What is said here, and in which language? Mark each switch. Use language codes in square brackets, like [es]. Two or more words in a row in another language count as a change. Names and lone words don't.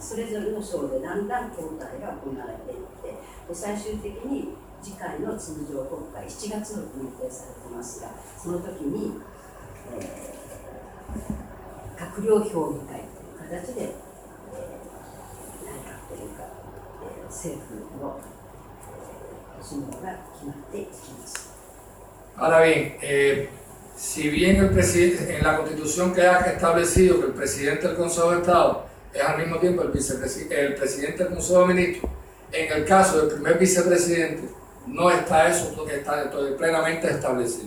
[ja] それぞれの省でだんだん交代が行われていって、最終的に次回の通常国会7月に予定されていますが、その時に、閣僚評議会という形で、内閣というか、政府の首脳が決まっていきます。 [es] Ahora bien, si bien el presidente, en la Constitución queda establecido que el presidente del Consejo de Estado es al mismo tiempo el presidente del Consejo de Ministros, en el caso del primer vicepresidente no está eso plenamente establecido.